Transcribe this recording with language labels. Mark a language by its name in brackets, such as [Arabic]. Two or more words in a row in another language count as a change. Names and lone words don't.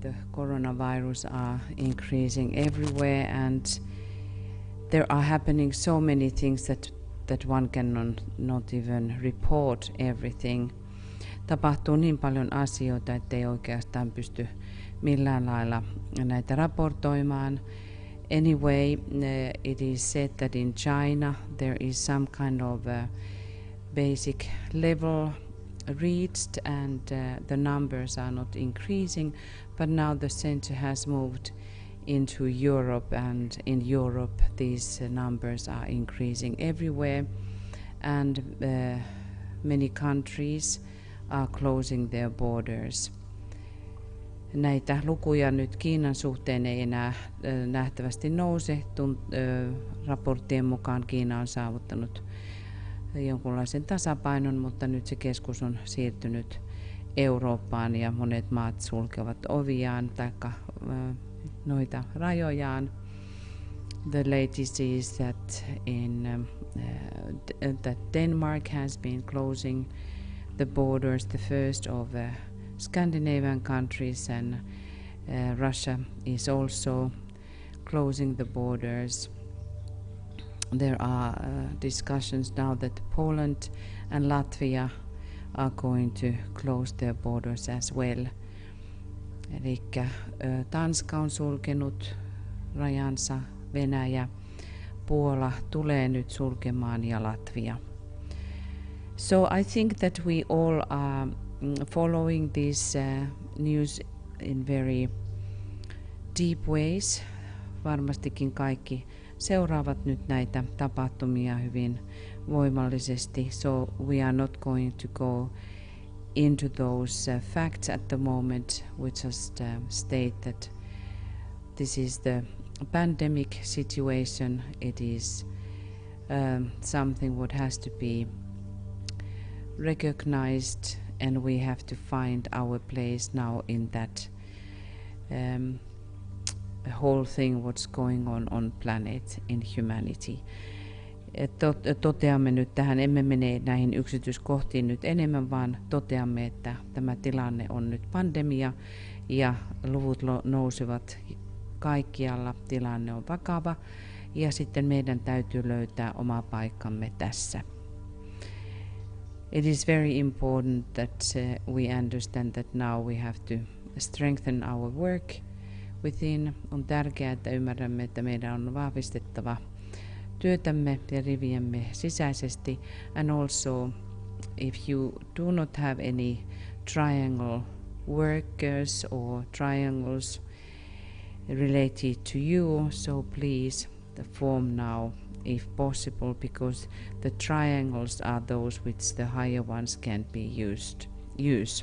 [English] coronavirus are increasing everywhere, and there are happening so many things that one cannot even report everything. [Finnish] Tapahtuu niin paljon asioita, ettei oikeastaan pysty millään lailla näitä raportoimaan. [English] Anyway, it is said that in China there is some kind of basic level reached, and the numbers are not increasing, but now the center has moved into Europe, and in Europe these numbers are increasing everywhere, and many countries are closing their borders. [Finnish] Näitä lukuja nyt Kiinan suhteen ei enää nähtävästi nouse. Raporttien mukaan Kiina on saavuttanut jonkunlaisen tasapainon, mutta nyt se keskus on siirtynyt Eurooppaan ja monet maat sulkevat oviaan tai noita rajojaan. [English] The latest is that that Denmark has been closing the borders, the first of Scandinavian countries, and Russia is also closing the borders. There are discussions now that Poland and Latvia are going to close their borders as well. [Finnish] Eli Tanska on sulkenut rajansa, Venäjä, Puola tulee nyt sulkemaan ja Latvia. [English] So I think that we all are following this news in very deep ways. [Finnish] Varmastikin kaikki seuraavat nyt näitä tapahtumia hyvin voimallisesti. [English] So we are not going to go into those facts at the moment. We just state that this is the pandemic situation. It is something what has to be recognized, and we have to find our place now in that whole thing what's going on planet, in humanity. [Finnish] Toteamme nyt tähän, emme mene näihin yksityiskohtiin nyt enemmän, vaan toteamme, että tämä tilanne on nyt pandemia ja luvut nousevat kaikkialla, tilanne on vakava ja sitten meidän täytyy löytää oma paikkamme tässä. [English] It is very important that we understand that now we have to strengthen our work within. [Finnish] On tärkeää, että ymmärrämme, että meidän on vahvistettava työtämme ja riviemme sisäisesti. [English] And also, if you do not have any triangle workers or triangles related to you, so please form now if possible, because the triangles are those which the higher ones can be use.